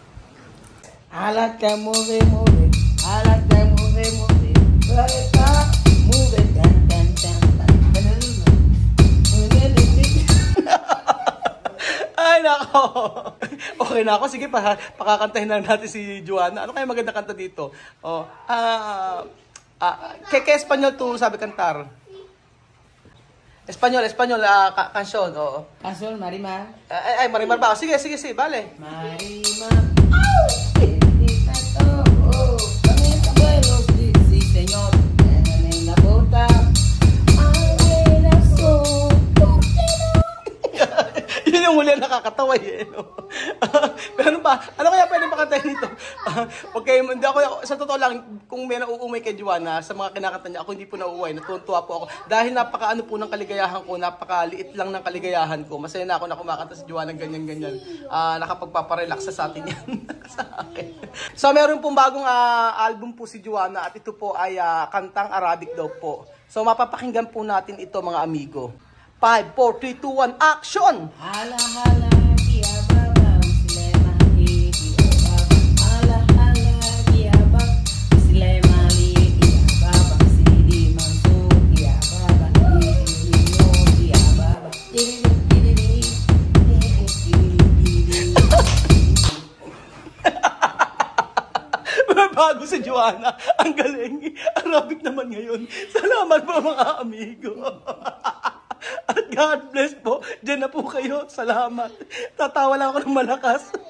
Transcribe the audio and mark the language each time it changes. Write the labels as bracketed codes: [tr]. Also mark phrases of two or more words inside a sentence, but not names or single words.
[tl] Alat ka move. Alat ka move. Alat ka move. Ay, nako. Okay na ako. Sige, pakakantahin lang natin si Joanna. Ano kaya maganda kanta dito? [es] ¿Qué español tú sabe cantar? Español, canción. Canción, Marimar. [tl] Ay, Marimar ba? Sige, [es] vale. Marimar. Bendita todo. También abuelos, sí, señor. En la bota. [tl] Yun yung huli nakakatawa Pero ano kaya pwede makantahin nito? Okay, hindi ako, sa totoo lang, kung may nauumay kay Joanna, sa mga kinakanta niya, ako hindi po nauuwi, natutuwa po ako. Dahil napakaano po ng kaligayahan ko, napakaliit lang ng kaligayahan ko. Masaya na ako na kumakanta si Joanna ganyan. Nakapagpaparelax sa atin yan. Sa akin. So meron pong bagong album po si Joanna at ito po ay kantang Arabic daw po. So mapapakinggan po natin ito mga amigo. 5, 4, 3, 2, 1, action! Hala, kia baba, usilema, kia baba. Hala, kia baba, usilema, kia baba. Sidi manso, kia baba. Kia baba. Joanna. Ang galing. Arabic naman ngayon. Salamat po mga amigo. At [en] God bless [tl] po. Diyan na po kayo. Salamat. Tatawa lang ako ng malakas.